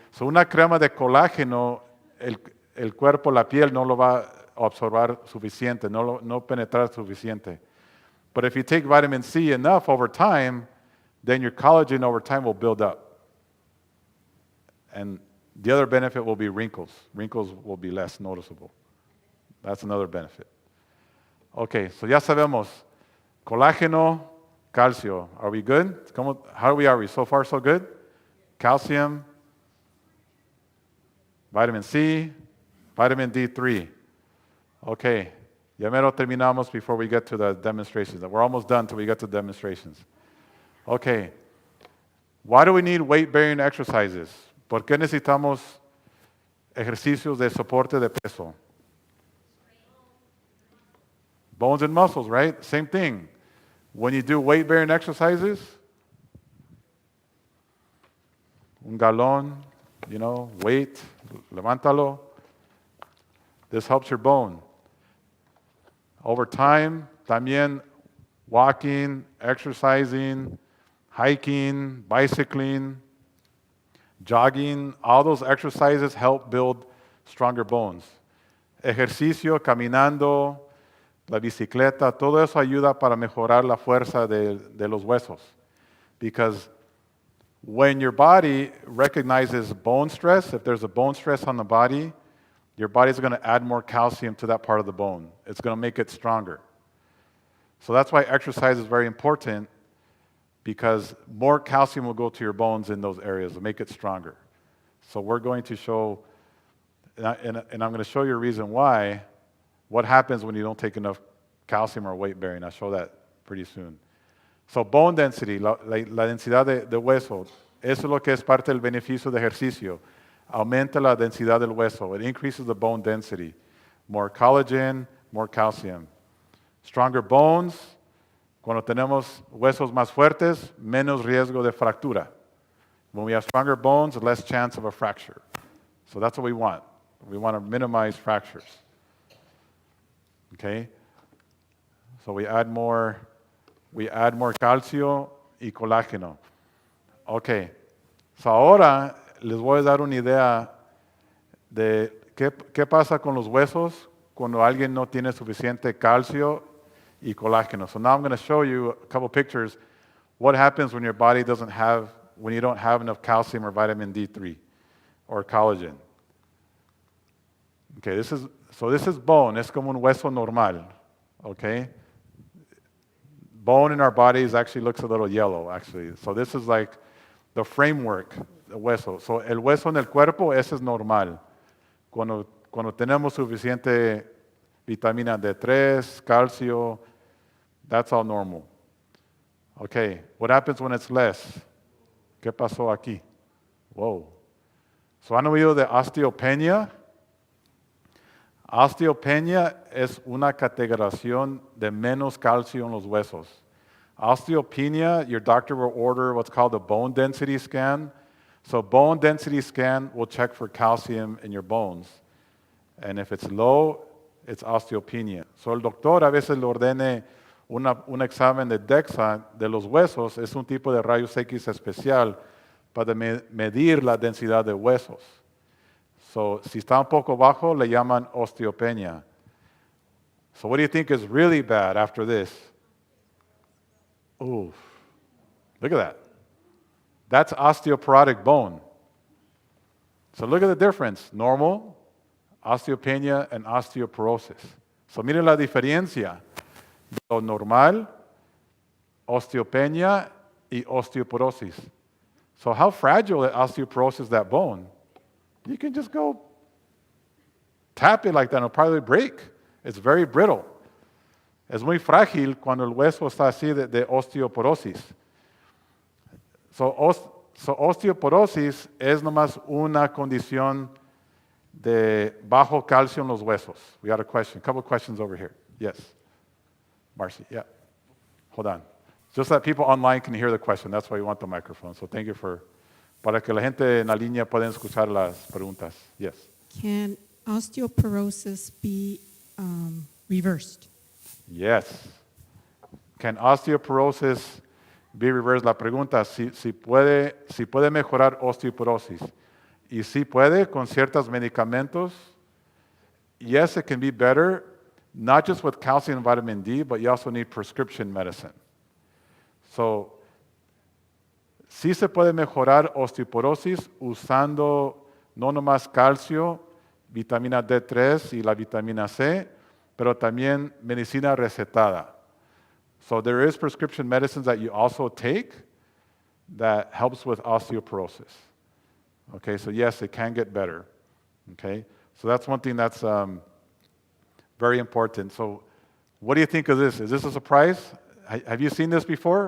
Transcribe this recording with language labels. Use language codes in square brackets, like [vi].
[es] So una crema de colágeno, el cuerpo, la piel no lo va a absorber suficiente, no penetrar suficiente. [en] But if you take vitamin C enough over time, then your collagen over time will build up. And the other benefit will be wrinkles. Wrinkles will be less noticeable. That's another benefit. Okay, so [es] ya sabemos. [en] Colágeno, calcio. Are we good? How are we? So far, so good? Calcium, vitamin C, vitamin D3. Okay, [es] ya mero terminamos [en] before we get to the demonstrations. We're almost done till we get to demonstrations. Okay, why do we need weight-bearing exercises? [es] ¿Por qué necesitamos ejercicios de soporte de peso? [en] Bones and muscles, right? Same thing. When you do weight-bearing exercises, [es] un galón, [en] weight, [es] levántalo. [en] This helps your bone. Over time, [es] también [en] walking, exercising, hiking, bicycling, jogging, all those exercises help build stronger bones. [es] Ejercicio, caminando, la bicicleta, todo eso ayuda para mejorar la fuerza de los huesos. [en] Because when your body recognizes bone stress, if there's a bone stress on the body, your body's going to add more calcium to that part of the bone. It's going to make it stronger. So that's why exercise is very important, because more calcium will go to your bones in those areas to make it stronger. So we're going to show, and I'm going to show you a reason why, what happens when you don't take enough calcium or weight bearing. I'll show that pretty soon. So bone density, [es] la densidad de hueso, eso es lo que es parte del beneficio de ejercicio. Aumenta la densidad del hueso. [en] It increases the bone density. More collagen, more calcium. Stronger bones, [es] cuando tenemos huesos más fuertes, menos riesgo de fractura. [en] When we have stronger bones, less chance of a fracture. So that's what we want. We want to minimize fractures. Okay? So we add more [es] calcio y colágeno. [en] Okay. [es] So ahora les voy a dar una idea de qué pasa con los huesos cuando alguien no tiene suficiente calcio y colágeno. [en] So now I'm going to show you a couple pictures what happens when your body when you don't have enough calcium or vitamin D3 or collagen. Okay, this is bone. [es] Es como un hueso normal. [en] Okay? Bone in our bodies actually looks a little yellow, actually. So this is like the framework, the hueso. [es] So el hueso en el cuerpo, ese es normal. Cuando tenemos suficiente vitamina D3, calcio, [en] that's all normal. Okay, what happens when it's less? [es] ¿Qué pasó aquí? [en] Whoa. [es] So ¿han oído de osteopenia? Osteopenia es una categorización de menos calcio en los huesos. [en] Osteopenia, your doctor will order what's called a bone density scan. So bone density scan will check for calcium in your bones. And if it's low, it's osteopenia. [es] So el doctor a veces le ordene un examen de DEXA de los huesos. Es un tipo de rayos X especial para medir la densidad de huesos. So, si está un poco bajo, le llaman osteopenia. [en] So, what do you think is really bad after this? Ooh, look at that. That's osteoporotic bone. So, look at the difference. Normal, osteopenia, and osteoporosis. [es] So, miren la diferencia. Lo normal, osteopenia, y osteoporosis. [en] So, how fragile is osteoporosis, that bone? You can just go tap it like that and it'll probably break. It's very brittle. [es] Es muy frágil cuando el hueso está así de osteoporosis. So osteoporosis es nomás una condición de bajo calcio en los huesos. [en] We got a couple questions over here. Yes. Marcy, yeah. Hold on. Just that people online can hear the question. That's why we want the microphone. [es] So [en] thank you [es] para que la gente en la línea pueda escuchar las preguntas. [en] Yes. Can osteoporosis be reversed? Yes. Can osteoporosis be reversed? [es] La pregunta, si puede mejorar osteoporosis. Y si puede con ciertos medicamentos. [en] Yes, it can be better, not just with calcium and vitamin D, but you also need prescription medicine. [es] So, sí se puede mejorar osteoporosis usando no nomás calcio, vitamina D3 y la vitamina C, pero también medicina recetada. [en] So there is prescription medicines that you also take that helps with osteoporosis. Okay, so yes, it can get better. Okay, so that's one thing that's very important. So what do you think of this? Is this a surprise? Have you seen this before?